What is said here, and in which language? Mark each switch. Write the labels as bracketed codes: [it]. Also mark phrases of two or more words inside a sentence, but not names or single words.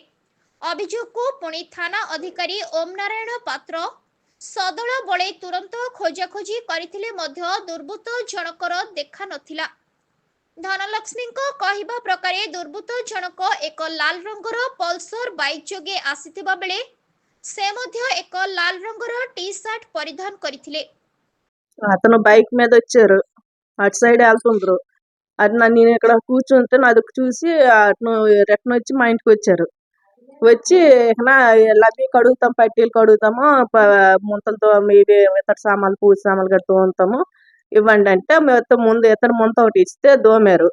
[or] ଅଭିଯୋଗକୁ ପୁଣି ଥାନା ଅଧିକାରୀ ଓମ୍ ନାରାୟଣ ପାତ୍ର ସଦଳ ବଳେ ତୁରନ୍ତ ଖୋଜାଖୋଜି କରିଥିଲେ ମଧ୍ୟ ଦୁର୍ବୃତ୍ତ ଜଣକର ଦେଖା ନଥିଲା। ଧନଲକ୍ଷ୍ମୀଙ୍କ କହିବା ପ୍ରକାରେ ଦୁର୍ବୃତ୍ତ ଜଣକ ଏକ ଲାଲ ରଙ୍ଗର ପଲ୍ସର ବାଇକ୍ ଯୋଗେ ଆସିଥିବା ବେଳେ ସେ ମଧ୍ୟ ଏକ ଲାଲ ରଙ୍ଗର ଟି ଶାର୍ଟ ପରିଧାନ କରିଥିଲେ। [te] అతను బైక్ మీద వచ్చారు. అటు సైడ్ వెళ్తుండ్రు. నేను ఇక్కడ కూర్చుంటే అది చూసి అతను రిటర్న్ వచ్చి మా ఇంటికి వచ్చారు. వచ్చి లబ్బి కడుగుతాం, పట్టీలు కడుగుతాము, ముంతలతో ఇవి ఇతర సామాన్లు, పూజ సామాన్లు గట్రా తోముతాము, ఇవ్వండి అంటే ముందు ఇతర ముంత ఒకటి ఇస్తే దోమారు.